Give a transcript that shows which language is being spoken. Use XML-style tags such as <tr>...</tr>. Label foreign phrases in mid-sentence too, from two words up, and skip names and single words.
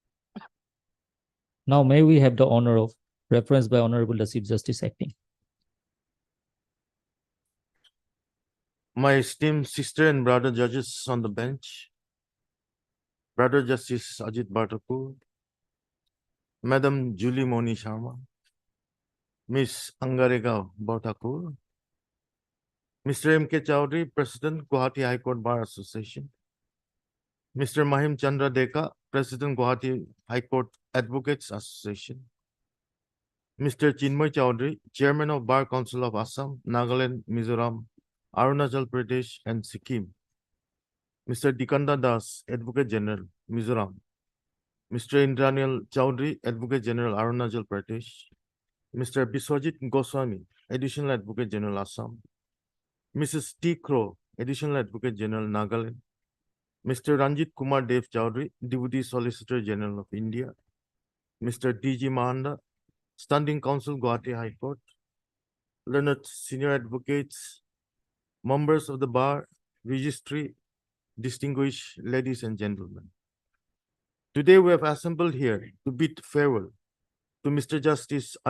<en>Now may we have the honor of reference by Honorable the Chief Justice acting. My esteemed sister and brother judges on the bench, Brother Justice Ajit Borthakur, Madam Julie Moni Sharma, Miss Angarika Borthakur, Mr. M.K. Chowdhury, President, Guwahati High Court Bar Association, Mr. Mahim Chandra Deka, President, Guwahati High Court Advocates Association, Mr. Chinmoy Chowdhury, Chairman of Bar Council of Assam, Nagaland, Mizoram, Arunachal Pradesh, and Sikkim, Mr. Dikanda Das, Advocate General, Mizoram, Mr. Indranial Chowdhury, Advocate General, Arunachal Pradesh, Mr. Biswajit Goswami, Additional Advocate General, Assam, Mrs. T. Crow, Additional Advocate General, Nagaland, Mr. Ranjit Kumar Dev Chowdhury, Deputy Solicitor General of India, Mr. D.G. Mahanda, Standing Counsel, Guwahati High Court, learned senior advocates, members of the bar, registry, distinguished ladies and gentlemen. Today we have assembled here to bid farewell to Mr.</en>